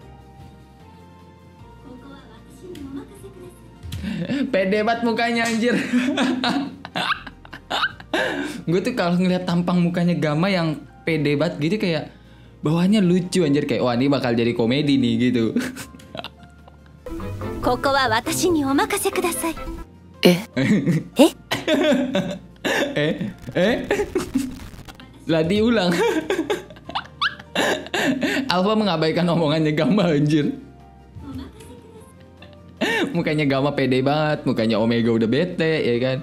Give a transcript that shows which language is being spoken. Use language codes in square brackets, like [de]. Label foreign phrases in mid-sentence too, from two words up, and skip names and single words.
[id] Pede banget mukanya anjir. Gue tuh kalau ngeliat tampang mukanya Gama yang pede banget gitu kayak bawahnya lucu anjir, kayak wah ini bakal jadi komedi nih gitu. [ja] ここは私にお任せください。 [id] Lah diulang. Alpha mengabaikan omongannya Gama anjir. Mukanya Gama pede banget, mukanya Omega udah bete ya kan.